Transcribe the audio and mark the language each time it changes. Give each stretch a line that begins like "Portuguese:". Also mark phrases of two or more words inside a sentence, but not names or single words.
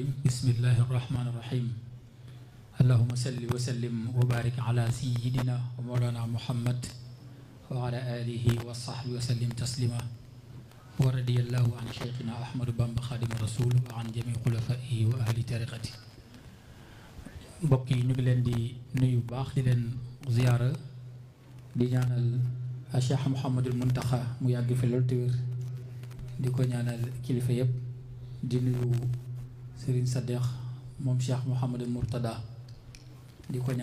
Arabic: بسم الله الرحمن الرحيم. اللهم صل وسلم وبارك على سيدنا ومولانا محمد وعلى آله وصحبه وسلم تسليما. ورضي الله عن شيخنا أحمد بامبا خادم الرسول وعن جميع خلفائه وأهل طريقته.
Wolof: mbokk yi ñu ngi leen di nuyu bu baax di leen ziyaara di ñaanal Cheikh Mouhamadul Muntaxa mu yàgg fi loolu te wér di ko ñaanal kilifa yëpp di nuyu Serigne Sadex moom Cheikh Mouhamadul Mourtada di ko